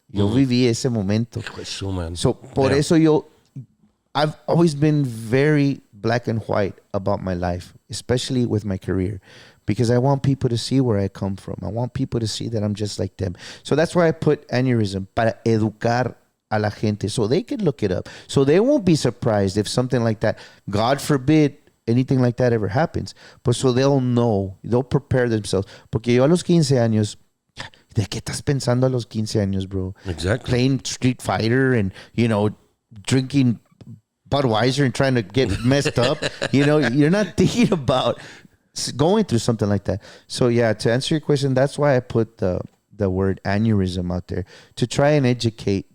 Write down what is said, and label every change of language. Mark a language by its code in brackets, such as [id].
[es] Yo viví ese momento. [en] So, [es] por eso [en] I've always been very black and white about my life, especially with my career, because I want people to see where I come from. I want people to see that I'm just like them. So that's why I put aneurysm, [es] para educar a la gente, [en] so they can look it up. So they won't be surprised if something like that, God forbid, anything like that ever happens. But so they'll know, they'll prepare themselves. [es] Porque yo a los 15 años, ¿de qué estás pensando a los 15 años, bro? [en] Exactly. Playing Street Fighter and, you know, drinking Budweiser and trying to get messed up. You know, you're not thinking about going through something like that. So yeah, to answer your question, that's why I put the word aneurysm out there, to try and educate